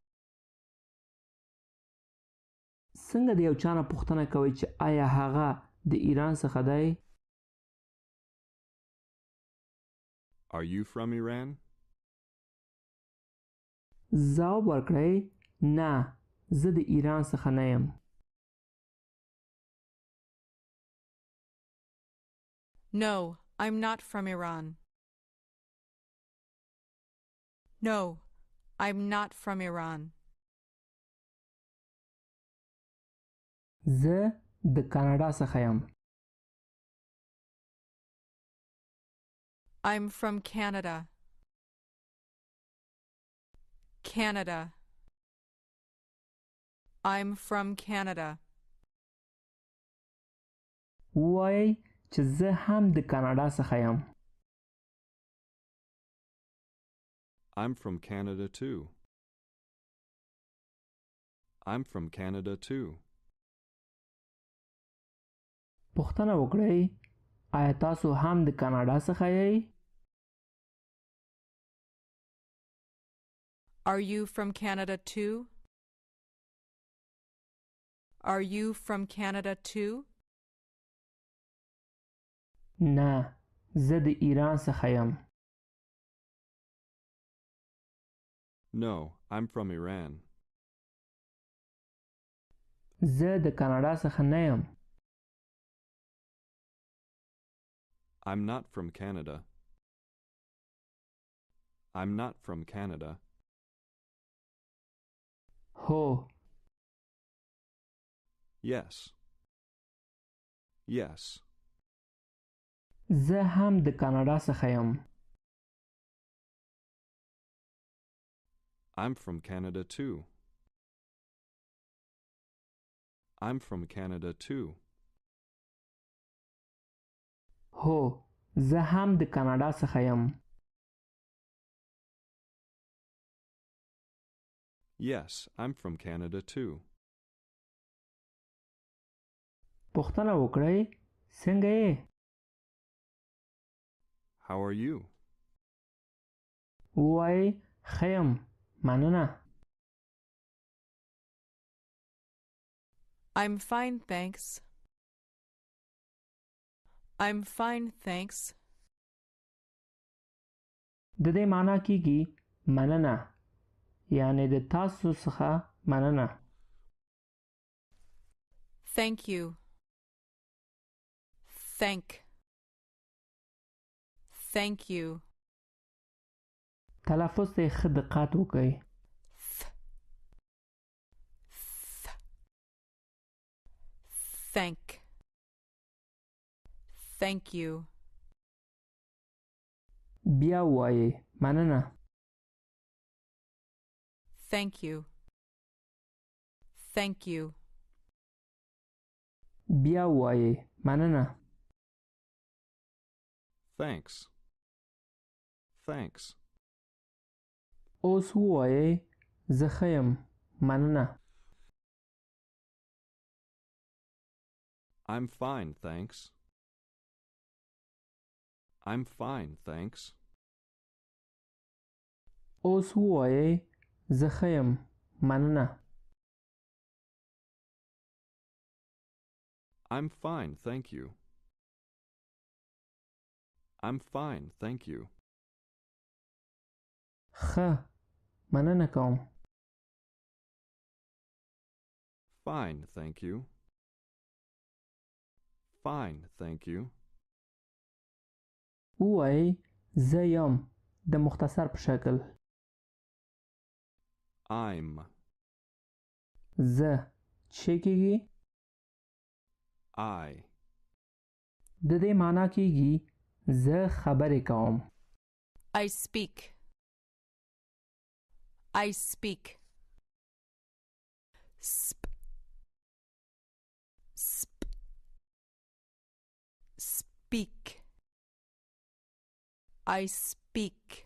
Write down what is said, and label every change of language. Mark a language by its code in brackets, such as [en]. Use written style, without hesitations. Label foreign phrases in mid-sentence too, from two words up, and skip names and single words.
[ps] څنګه د یو چا نه پوښتنه کوئ چې آیا هغه د ایران څخه دی؟ [en] Are you from Iran? [ps] ځواب ورکړئ نه. زه د ایران څخه نه یم. [en] No, I'm not from Iran. No, I'm not from Iran. [ps] زه د کاناډا څخه یم. [en] I'm from Canada. Canada. I'm from Canada. [ps] ووایئ چې زه هم د کاناډا څخه یم. [en] I'm from Canada too. I'm from Canada too. [ps] پوښتنه وکړئ آیا تاسو هم د کاناډا څخه یې؟ [en] Are you from Canada too? Are you from Canada too? [ps] نه زه د ایران څخه یم. [en] No, I'm from Iran. [ps] زه د کاناډا څخه نه یم. [en] I'm not from Canada. I'm not from Canada. [ps] هو. [en] Yes. Yes. [ps] زه هم د کاناډا څخه یم. [en] I'm from Canada too. I'm from Canada too. [ps] هو زه هم د کاناډا څخه یم. [en] Yes, I'm from Canada too. [ps] پوښتنه وکړئ څنګه یې؟ [en] How are you? [ps] ووایئ ښه یم مننه. [en] I'm fine, thanks. I'm fine, thanks. [ps] د دې معنا کیږي مننه، یعنی د تاسو څخه مننه. [en] Thank you. Thank you. [ps] تلفظ ته ښه دقت وکړئ. [en] Thank you. [ps] بیا وایئ مننه. [en] Thank you. [ps] بیا وایئ مننه. [en] Thanks. [ps] اوس ووایئ زه ښه یم مننه. [en] I'm fine, thanks. [ps] اوس ووایئ زه ښه یم مننه. [en] I'm fine, thank you. [ps] ښه مننه کوم. [en] Fine, thank you. [ps] ووایئ زه یم د مختصر په شکل. [en] I'm. [ps] زه چې کېږي [en] I. [ps] د دې معنا کېږي زه خبرې کوم. [en] I speak. Speak. I speak.